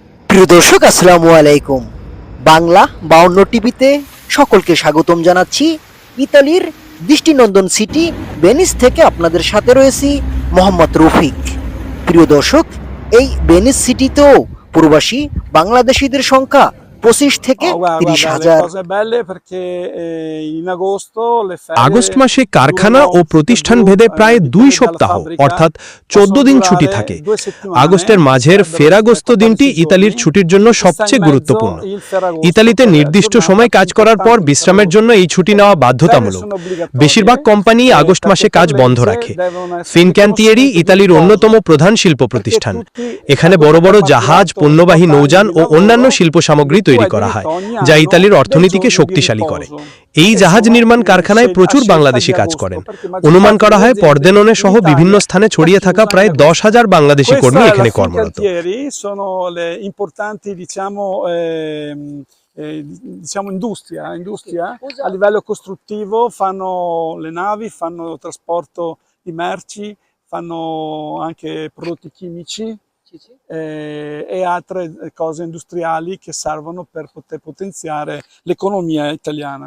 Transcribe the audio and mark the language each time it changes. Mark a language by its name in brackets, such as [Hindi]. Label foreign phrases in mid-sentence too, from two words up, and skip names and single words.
[Bangla] প্রিয় দর্শক, আসসালামু আলাইকুম। বাংলা 52 টিভিতে সকলকে স্বাগতম জানাচ্ছি। ইতালির দৃষ্টিনন্দন সিটি ভেনিস থেকে আপনাদের সাথে রয়েছি মোহাম্মদ রফিক। প্রিয় দর্শক, এই ভেনিস সিটিতেও প্রবাসী বাংলাদেশিদের সংখ্যা 25 থেকে [Italian] Oh, guarda, [Bangla] 30,000। [Italian] le cose belle perché in agosto le ferie [Bangla] আগস্ট মাসে কারখানা [Italian] durano [Bangla] ও প্রতিষ্ঠান ভেদে প্রায় 2 সপ্তাহ অর্থাৎ 14 দিন ছুটি থাকে। আগস্টের মাঝের ফেরাগোস্ত দিনটি ইতালির ছুটির জন্য সবচেয়ে গুরুত্বপূর্ণ। ইতালিতে নির্দিষ্ট সময় কাজ করার পর বিশ্রামের জন্য এই ছুটি নেওয়া বাধ্যতামূলক। বেশিরভাগ কোম্পানি আগস্ট মাসে কাজ বন্ধ রাখে। ফিনক্যান্তিয়েরি ইতালির অন্যতম প্রধান শিল্প প্রতিষ্ঠান। এখানে বড় বড় জাহাজ, পণ্যবাহী নৌযান ও অন্যান্য শিল্প সামগ্রী তৈরি করা হয়, যা ইতালির অর্থনীতিকে শক্তিশালী করে। এই জাহাজ নির্মাণ কারখানায় প্রচুর বাংলাদেশি কাজ করেন। অনুমান করা হয় পর্দেননে সহ বিভিন্ন স্থানে ছড়িয়ে থাকা প্রায় 10,000 বাংলাদেশি কর্মী এখানে কর্মরত। [Italian] sono le importanti, diciamo industria a livello costruttivo, fanno le navi, fanno trasporto di merci, fanno anche prodotti chimici e altre cose industriali che servono per poter potenziare l'economia italiana.